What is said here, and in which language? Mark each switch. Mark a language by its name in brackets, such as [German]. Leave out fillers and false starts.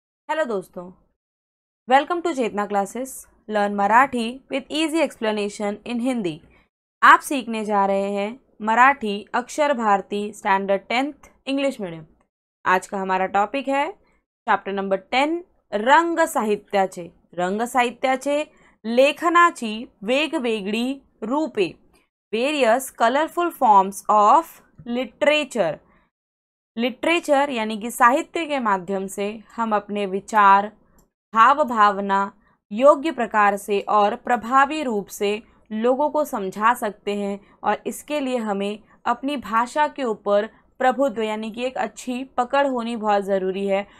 [Hindi] Hello दोस्तों, [English] Welcome to Chetna classes. Learn Marathi with easy explanation in Hindi. [Hindi] आप सीखने जा रहे हैं मराठी अक्षर Bharti standard 10th English medium. आज का हमारा टॉपिक है चॅप्टर नंबर 10 रंग साहित्याचे। [Marathi] रंग साहित्याचे लेखनाची वेगवेगळी रूपे, [English] Various colourful forms of literature. [Hindi] Literature यानी कि साहित्य के माध्यम से हम अपने विचार, भाव भावना योग्य प्रकार से और प्रभावी रूप से लोगों को समझा सकते हैं, और इसके लिए हमें अपनी भाषा के ऊपर प्रभुत्व यानी कि एक अच्छी पकड़ होनी बहुत ज़रूरी है।